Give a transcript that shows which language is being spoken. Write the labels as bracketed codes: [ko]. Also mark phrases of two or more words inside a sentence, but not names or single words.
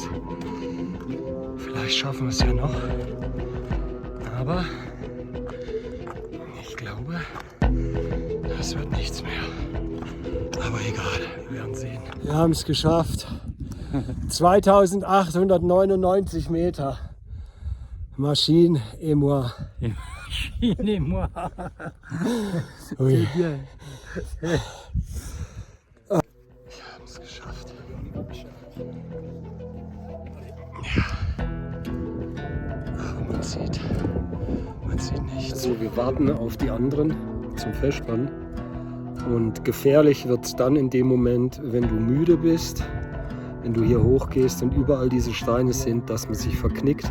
[de] Vielleicht schaffen wir es ja noch. Aber ich glaube, das wird nichts mehr. Aber egal, wir werden sehen. Wir haben es geschafft. 2899 Meter. [fr] Machine et moi. Machine et moi. Oui. C'est bien. [de] Wir haben es geschafft. Ja. Aber man sieht nichts. Also wir warten auf die anderen zum Festspannen. Und gefährlich wird es dann in dem Moment, wenn du müde bist, wenn du hier hochgehst und überall diese Steine sind, dass man sich verknickt.